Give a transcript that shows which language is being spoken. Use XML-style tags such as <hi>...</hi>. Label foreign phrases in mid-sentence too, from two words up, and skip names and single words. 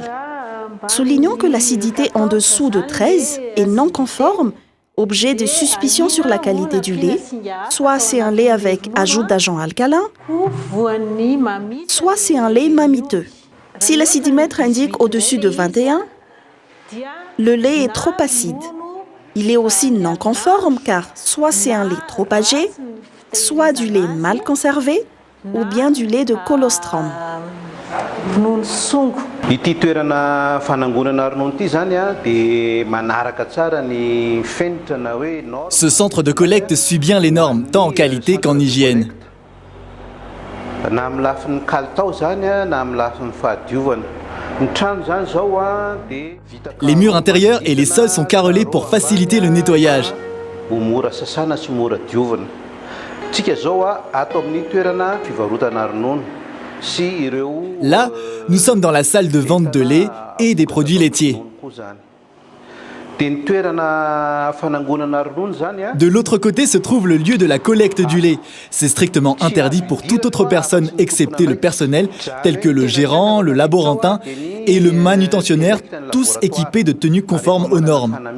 <fr>Soulignons que l'acidité en dessous de 13 est non conforme Objet de suspicion sur la qualité du lait, soit c'est un lait avec ajout d'agents alcalins, soit c'est un lait mamiteux. Si l'acidimètre indique au-dessus de 21, le lait est trop acide. Il est aussi non conforme car soit c'est un lait trop âgé, soit du lait mal conservé ou bien du lait de colostrum.</fr> <mg>Ity toerana fanangonana ronono ity zany dia manaraka tsara ny fenitra na hoe norme.</mg> <fr>Ce centre de collecte suit bien les normes, tant en qualité qu'en hygiène.</fr> <mg>Na amin'ny lafin'ny kalitao zany na amin'ny lafin'ny fahadiovana. Ny trano zany zao dia vita.</mg> <fr>Les murs intérieurs et les sols sont carrelés pour faciliter le nettoyage.</fr> <mg>Ho mora sasana sy mora diovana. Tsika zao ato amin'ny toerana fivarotana ronono.</mg> <fr>Là, nous sommes dans la salle de vente de lait et des produits laitiers. De l'autre côté se trouve le lieu de la collecte du lait. C'est strictement interdit pour toute autre personne excepté le personnel, tel que le gérant, le laborantin et le manutentionnaire, tous équipés de tenues conformes aux normes.</fr>